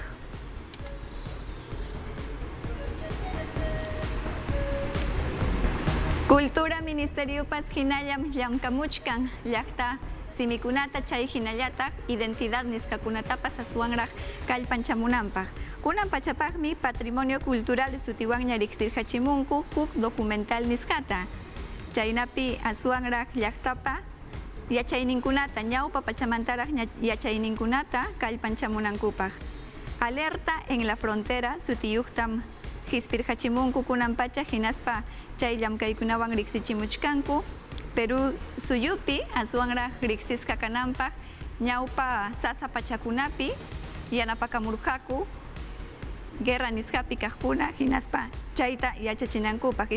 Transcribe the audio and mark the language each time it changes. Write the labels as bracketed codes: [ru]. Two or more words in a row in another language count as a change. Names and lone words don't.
[qu] Cultura Ministeriopas hinallam llamkamuchkan llaqta simikunata chay hinallataq identidad niskakunatapas aswanraq kallpanchamunanpaq. Kunan pachapaqmi [es] patrimonio cultural [qu] sutiwanña riqsirhachimunku huk documental niskata. Chaynapi aswanraq llaqtapa yachayninkunata ñawpa pachamantaraq yachayninkunata kallpanchamunankupaq. Alerta en la frontera sutiyuqtam hispirhachimunku kunan pacha hinaspa chay llamkaykunawan riqsichimuchkanku. Peru suyupi aswanraq riqsisqa kananpaq ñawpa sasa pachakunapi yanapakamurqaku guerra nisqapi kaqkuna hinaspa chayta yachachinankupaq.